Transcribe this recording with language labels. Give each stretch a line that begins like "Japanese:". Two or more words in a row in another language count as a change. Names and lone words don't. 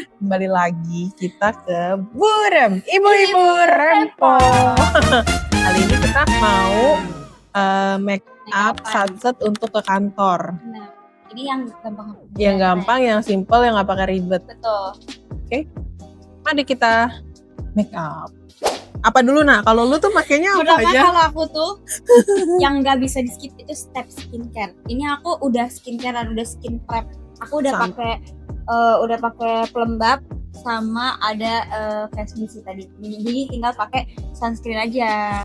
Indonesian: kembali lagi kita ke Burem, ibu-ibu rempong. Kali ini kita mau
English: make up
Indonesian: sunset untuk ke kantor. Nah, jadi yang gampang. Yang gampang, yang simple, yang gak pakai ribet. Betul. Oke, mari kita
English: make up.
Indonesian: Apa dulu Nak? Kalau lu tuh makainya apa Pertama aja? kalau aku tuh yang nggak bisa di skip itu
English: step skincare.
Indonesian: Ini aku udah skincare dan udah
English: skin prep.
Indonesian: Aku udah pakai pelembab sama ada
English: face mist
Indonesian: tadi. Jadi tinggal pakai sunscreen aja.